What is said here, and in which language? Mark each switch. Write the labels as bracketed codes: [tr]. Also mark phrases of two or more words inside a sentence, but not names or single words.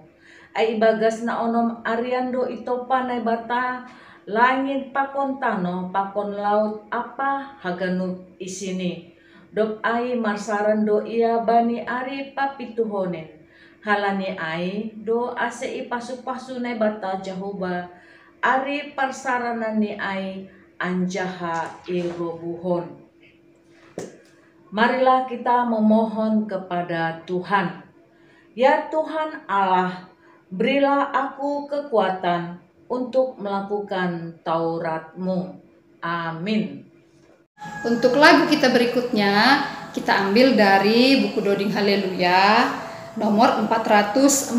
[bts] Ay ibagas na onom ariando ito panay bata, langit pakon tano, pakon laut apa haganut isini. Dop ay marsarando iya bani ari papituhonen. Halani ay do ase ipasu-pasu na bata Jahoba, ari parsaranan ni ay anjaha irobuhon. [id] Marilah kita memohon kepada Tuhan. Ya Tuhan Allah, berilah aku kekuatan untuk melakukan Taurat-Mu. Amin. Untuk lagu kita berikutnya, kita ambil dari buku Doding Haleluya nomor 446.